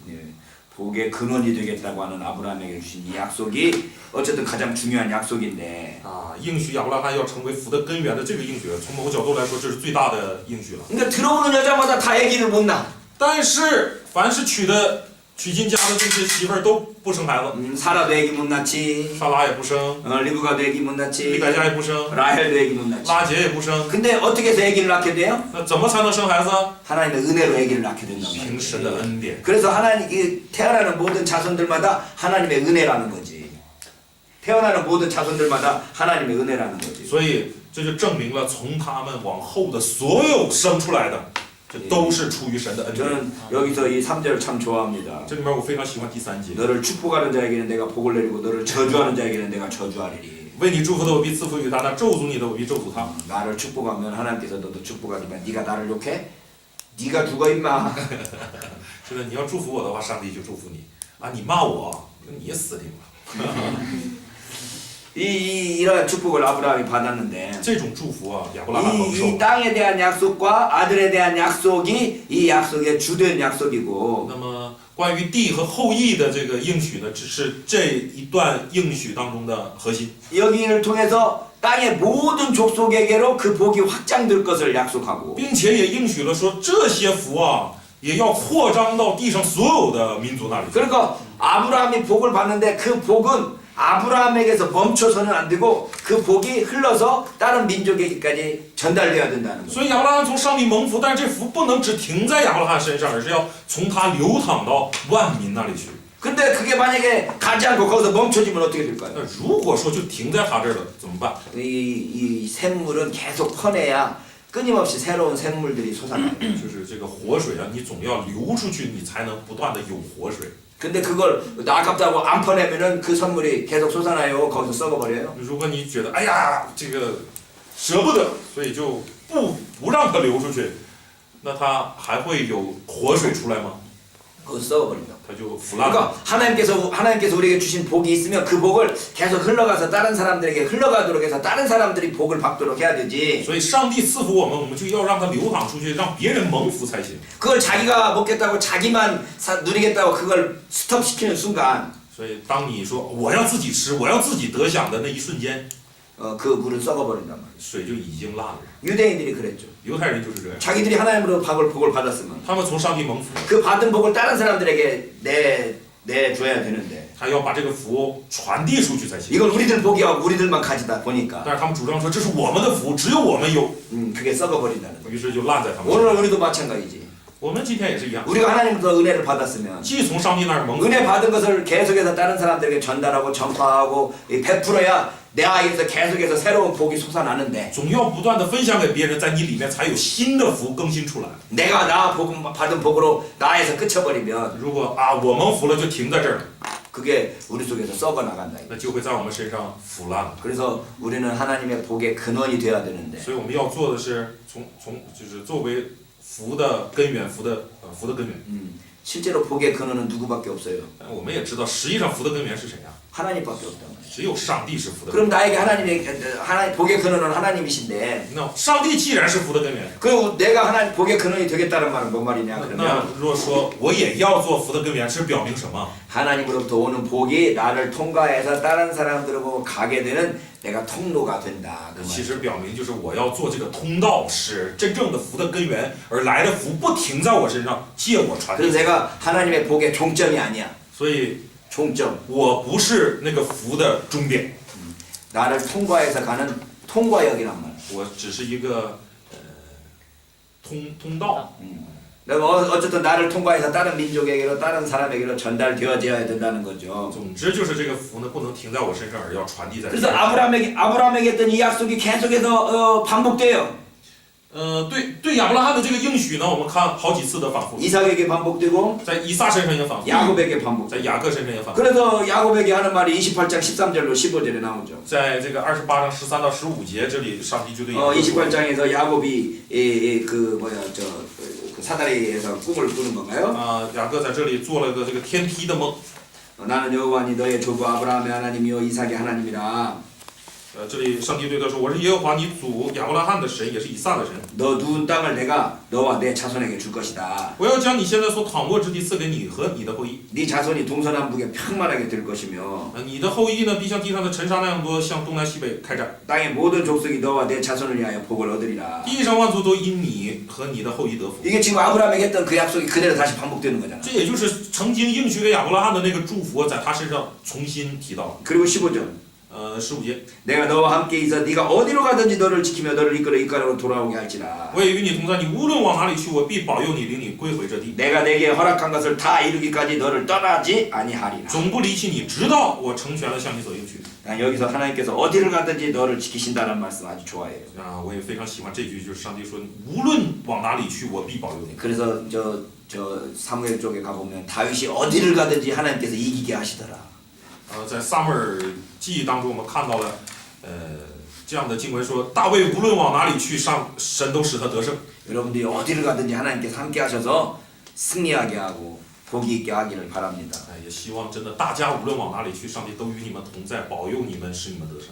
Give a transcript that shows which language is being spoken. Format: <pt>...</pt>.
<ko>예, 복의 근원이 되겠다고 하는 아브라함에게 주신 이 약속이 어쨌든 가장 중요한 약속인데</ko> <zh>啊，应许亚伯拉罕要成为福的根源的这个应许，从某个角度来说，这是最大的应许了。</zh> <ko>그러니까 들어오는 여자마다 다 아기를 못 낳아.</ko> <zh>但是凡是娶进家的这些媳妇儿都不生孩子，</zh> <ko>사라도 아기 못 낳지.</ko> <zh>撒拉也不生，</zh> <ko>리브가도 아기 못</ko> <zh>利</zh> <ko>낳지.</ko> <zh>百加也不生，</zh> <ko>라헬도 아기 못 낳지.</ko> <zh>拉结也不生，</zh> <ko>근데 어떻게 해서 아기를 낳게 돼요?</ko> <zh>那怎么才能生孩子？</zh> <ko>하나님의 은혜로 아기를 낳게 된단</ko> <zh>凭神</zh> <ko>말이에요.</ko> <zh>的恩典。</zh> <ko>그래서 하나님 태어나는 모든 자손들마다 하나님의 은혜라는 거지. 태어나는 모든 자손들마다 하나님의 은혜라는 거지.</ko> <zh>所以这就证明了，从他们往后的所有生出来的，这都是出于神的恩典。</zh> <ko>저는 여기서 이 3절을 참 좋아합니다.</ko> <zh>这里面我非常喜欢第三节，</zh> <ko>너를 축복하는 자에게는 내가 복을 내리고 너를 저주하는 자에게는 내가 저주하리니.</ko> <zh>为你祝福的我必赐福于他，那咒诅你的我必咒诅他。</zh> <ko>나를 축복하면 하나님께서 너도 축복하지만 네가 나를 욕해? 네가 죽어 임마.</ko> <zh>是的，你要祝福我的话，上帝就祝福你啊！你骂我，那你也死定了。</zh> <ko>이러한 축복을 아브라함이 받았는데</ko> <zh>这种祝福啊，亚伯拉罕蒙</zh> <ko>이</ko> <zh>受。</zh> <ko>땅에 대한 약속과 아들에 대한 약속이 이 약속의 주된 약속이고</ko> <zh>那么关于地和后裔的这个应许呢，只是这一段应许当中的核心。</zh> <ko>여기를 통해서 땅의 모든 족속에게로 그 복이 확장될 것을 약속하고</ko> <zh>并且也应许了说，这些福啊，也要扩张到地上所有的民族那里去。</zh> <ko>그러니까 아브라함이 복을 받는데 그 복은 아브라함에게서 멈춰서는 안 되고 그 복이 흘러서 다른 민족에게까지 전달돼야 된다는 거예요.</ko> <zh>所以亚伯拉罕从上帝蒙福，但是这福不能只停在亚伯拉罕身上，而是要从他流淌到万民那里去。</zh> <ko>근데 그게 만약에 가지 않고 거기서 멈춰지면 어떻게 될까요?</ko> <zh>那如果说就停在他这儿了，怎么办？</zh> <ko>이 샘물은 계속 퍼내야 끊임없이 새로운 샘물들이 솟아나요.</ko> <zh>就是这个活水啊，你总要流出去，你才能不断的有活水。</zh> <ko>근데 그걸 아깝다고 안 퍼내면은 그 선물이 계속 솟아나요. 거기서 썩어버려요.</ko> <zh>如果你觉得哎呀这个舍不得，所以就不让它流出去，那它还会有活水出来吗？</zh> <ko>거기서 썩어버린다.</ko> <zh>它就腐烂了。</zh> <ko>그러니까 하나님께서 우리에게 주신 복이 있으면 그 복을 계속 흘러가서 다른 사람들에게 흘러가도록 해서 다른 사람들이 복을 받도록 해야 되지.</ko> <zh>所以上帝赐福我们，我们就要让它流淌出去，让别人蒙福才行。</zh> <ko>그걸 자기가 먹겠다고 자기만 누리겠다고 그걸 스톱시키는 순간</ko> <zh>所以当你说我要自己吃，我要自己得享的那一瞬间，</zh> <ko>그 물은 썩어버린단 말이야.</ko> <zh>水就已经烂了。</zh> <ko>유대인들이 그랬죠.</ko> <zh>犹太人就是这样，</zh> <ko>자기들이 하나님으로 복을 받았으면</ko> <zh>他们从上帝蒙福，</zh> <ko>그 받은 복을 다른 사람들에게 내줘야 되는데</ko> <zh>他要把这个福传递出去才行。</zh> <ko>이건 우리들 복이야 우리들만 가지다 보니까</ko> <zh>但是他们主张说这是我们的福，只有我们有，</zh> <ko>그게 썩어버린다는 거야.</ko> <zh>于是就烂在他们身</zh> <ko>오늘</ko> <zh>上。</zh> <ko>우리도 마찬가지지.</ko> <zh>我们今天也是一样，</zh> <ko>우리가 하나님부터 은혜를 받았으면</ko> <zh>既从上帝那儿蒙福，</zh> <ko>은혜 받은 것을 계속해서 다른 사람들에게 전달하고 전파하고 베풀어야 내 아이에서 계속해서 새로운 복이 솟아나는데</ko> <zh>总要不断的分享给别人，在你里面才有新的福更新出来。</zh> <ko>내가 받은 복으로 나에서 그쳐버리면</ko> <zh>如果啊我蒙福了就停在这儿了，</zh> <ko>그게 우리 속에서 썩어나간다.</ko> <zh>那就会在我们身上腐烂了。</zh> <ko>그래서 우리는 하나님의 복의 근원이 되어야 되는데</ko> <zh>所以我们要做的是就是作为福的根源，福的根源。</zh> <ko>실제로 복의 근원은 누구밖에 없어요.</ko> <zh>我们也知道，实际上福的根源是谁啊？</zh> <ko>하나님밖에 없단 말이에요.</ko> <zh>只有上帝是福的根</zh> <ko>그럼 나에게 하나님 복의 근원은 하나님이신데</ko> <zh>源。那上帝既然是福的根源，</zh> <ko>그리고 내가 하나님 복의 근원이 되겠다는 말은 뭔 말이냐</ko> <zh>那</zh> <ko>그러면</ko> <zh>如果说我也要做福的根源，是表明什么？</zh> <ko>하나님으로부터 오는 복이 나를 통과해서 다른 사람들하고 가게 되는 내가 통로가 된다 그</ko> <zh>其</zh> <ko>말.</ko> <zh>实表明就是我要做这个通道，使真正的福的根源而来的福不停在我身上，借我传递。</zh> <ko>그래서 내가 하나님의 복의 종점이 아니야.</ko> <zh>所以</zh> <ko>종점.</ko> <zh>我不是那个福的终点，</zh> <ko>나를 통과해서 가는 통과역이란 말.</ko> <zh>我只是一个通道。</zh> <ko>내가 어쨌든 나를 통과해서 다른 민족에게로 다른 사람에게로 전달되어져야 된다는 거죠.</ko> <zh>总之就是这个福呢，不能停在我身上，而要传递在。</zh> <ko>그래서 아브라함에게 했던 이 약속이 계속해서 반복돼요.</ko> <zh>对亚伯拉罕的这个应许呢，我们看好几次的反复，</zh> <ko>이삭에게 반복되고</ko> <zh>在以撒身上也反复，</zh> <ko>야곱에게 반복.</ko> <zh>在雅各身上也反复，</zh> <ko>그래서 야곱에게 하는 말이 28장 13절로 15절에 나오죠.</ko> <zh>在这个28章13到15节这里，上帝就对雅 어</zh> <ko>28장에서 야곱이 그 사다리에서 꿈을 꾸는 건가요?</ko> <zh>雅各在这里做了个这个天梯的梦。</zh> <ko>나는 여호와니 너의 조부 아브라함의 하나님이요 이삭의 하나님이라.</ko> <zh>这里上帝对他说：“我是耶和华你祖亚伯拉罕的神，也是以撒的神。</zh> <ko>너 누운 땅을 내가 너와 내 자손에게 줄 것이다.</ko> <zh>我要将你现在所躺卧之地赐给你和你的后裔。</zh> <ko>네 자손이 동서남북에 평만하게 될 것이며</ko> <zh>你的后裔呢，必像地上的尘沙那样多，向东南西北开展。</zh> <ko>땅의 모든 족속이 너와 내 자손을 위하여 복을 얻으리라.</ko> <zh>地上万族都因你和你的后裔得福。</zh> <ko>이게 지금 아브라함에게 했던 그 약속이 그대로 다시 반복되는 거잖아.</ko> <zh>这也就是曾经应许给亚伯拉罕的那个祝福，在他身上重新提到了。</zh> <ko>그리고 15절</ko> <zh>15节，</zh> <ko>내가 너와 함께 있어 네가 어디로 가든지 너를 지키며 너를 이끌어 이까로 돌아오게 할지라.</ko> <zh>我也与你同在，你无论往哪里去，我必保佑你，领你归回这地，</zh> <ko>내가 내게 허락한 것을 다 이루기까지 너를 떠나지 아니하리라.</ko> <zh>总不离弃你，直到我成全了向你所应许。</zh> <ko>난 여기서 하나님께서 어디를 가든지 너를 지키신다는 말씀 아주 좋아해요.</ko> <zh>我也非常喜欢这句，就是上帝说，无论往哪里去，我必保佑你。</zh> <ko>그래서 저 사무엘 쪽에 가보면 다윗이 어디를 가든지 하나님께서 이기게 하시더라.</ko> <zh>在撒母耳记忆当中，我们看到了，这样的经文说，大卫无论往哪里去，神都使他得胜。</zh> <ko>여러분들이 어디를 가든지 하나님께서 함께 하셔서 승리하게 하고 복이 있게 하기를 바랍니다.</ko> <zh>也希望真的大家无论往哪里去，上帝都与你们同在，保佑你们，使你们得胜。</zh>